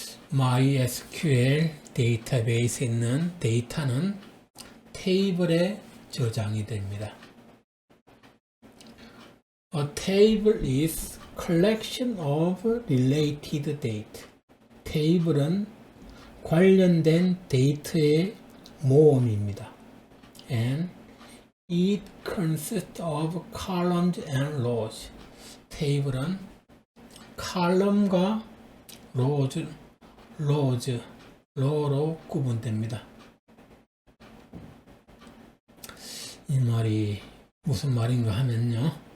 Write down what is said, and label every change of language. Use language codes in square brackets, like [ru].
[ko] MySQL 데이터베이스에 있는 데이터는 테이블에 저장이 됩니다. [en] A table is collection of related data. [ko] 테이블은 관련된 데이터의 모음입니다. [en] And it consists of columns and rows. [ko] 테이블은 컬럼과 로로 구분됩니다. 이 말이 무슨 말인가 하면요.